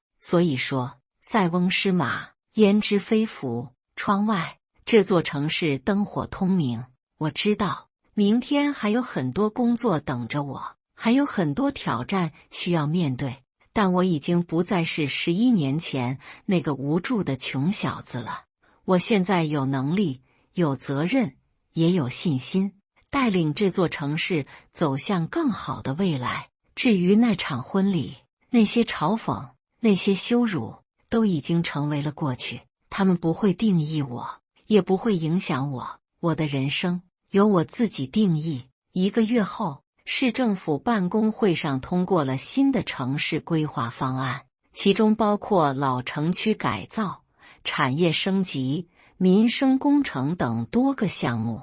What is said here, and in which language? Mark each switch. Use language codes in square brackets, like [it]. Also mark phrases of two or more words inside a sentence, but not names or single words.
[zh] 所以說，塞翁失馬，焉知非福。窗外，這座城市燈火通明， 我知道明天還有很多工作等着我，還有很多挑戰需要面對，但我已經不再是11年前那個無助的窮小子了。我現在有能力，有責任，也有信心，帶領這座城市走向更好的未來。至於那場婚禮，那些嘲諷，那些羞辱，都已經成為了過去，他們不會定義我，也不會影響我。我的人生由我自己定義。1個月後，市政府辦公會上通過了新的城市規劃方案，其中包括老城區改造、產業升級、民生工程等多個項目。